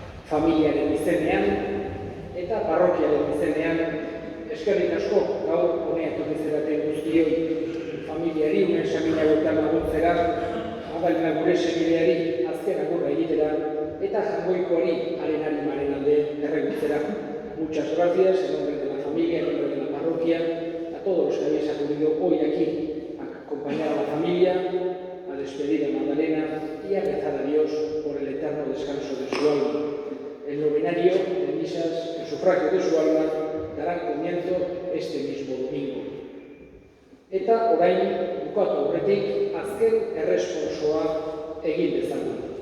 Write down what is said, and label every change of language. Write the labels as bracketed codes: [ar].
[eu] familiaren izenean eta parrokiaren izenean eskerrik asko gaur honeak izeraten guztioi familiari unen saminagoetan laguntzera, abalena gure semideari azken agurra egitera eta jangoikoari haren animaren alde erregutzera. [es] Muchas gracias en nombre de la familia, en nombre de la parroquia, a todos los que habéis acudido hoy aquí a acompañar a la familia, a despedir a Magdalena y a rezar a Dios por el eterno descanso de su alma. El novenario de misas, el sufragio de su alma, darán comienzo este mismo domingo. [eu] Eta orain bukatu aurretik azken erresponsoa egin dezagun.